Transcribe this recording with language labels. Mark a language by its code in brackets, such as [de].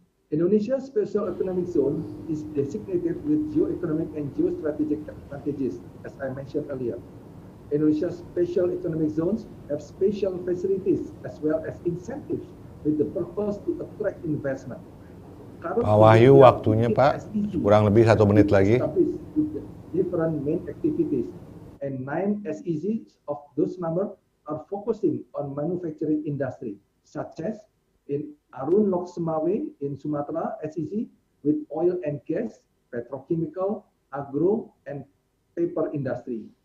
[en] Indonesia Special Economic Zone is designated with geo-economic and geo-strategic advantages, as I mentioned earlier. Indonesia Special Economic Zones have special facilities as well as incentives with the purpose to attract investment. [id] Pak Wahyu, waktunya Pak, kurang lebih 1 menit lagi. [en] different main activities, and 9 SEZs of those numbers are focusing on manufacturing industry, such as in Arun Lok Semawe in Sumatra SEZ with oil and gas, petrochemical, agro, and paper industry.